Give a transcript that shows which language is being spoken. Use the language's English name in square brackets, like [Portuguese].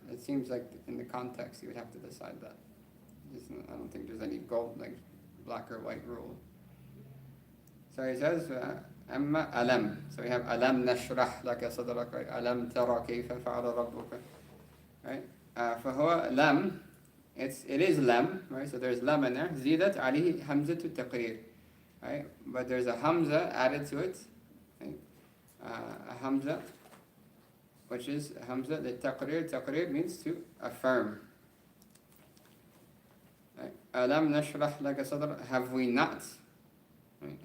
[English] It seems like in the context you would have to decide that. I don't think there's any gold like black or white rule. So he says. أما ألم. So we have [Arabic] ألم نشرح لك صدرك, right? ألم ترى كيف فعل ربك, right? فهو لم. [English] It is لم, right? So there's لم in there. [Arabic] زيدت عليه همزة التقرير, right? [English] But there's a hamza added to it, right? A hamza, which is a hamza للتقرير. تقرير means to affirm. Right? [Arabic] ألم نشرح لك صدرك. [English] Have we not? Right?